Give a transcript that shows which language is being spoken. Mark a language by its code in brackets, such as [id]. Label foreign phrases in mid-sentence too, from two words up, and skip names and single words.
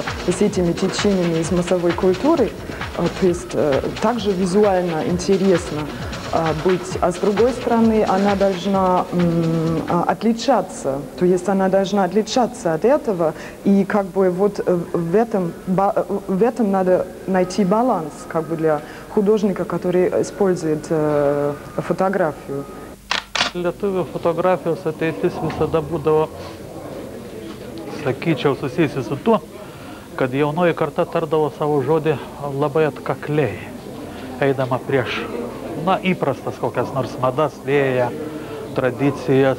[ru] с этими течениями из массовой культуры, то есть также визуально интересно быть, а с другой стороны, она должна отличаться, то есть она должна отличаться от этого, и в этом надо найти баланс, для художника, который использует фотографию. [lt] Lietuvių fotografijos ateitis visada būdavo, sakyčiau, susijusi su tuo, kad jaunoji karta tardavo savo žodį labai atkakliai, eidama prieš, įprastas kokias nors madas, vėją, tradicijas.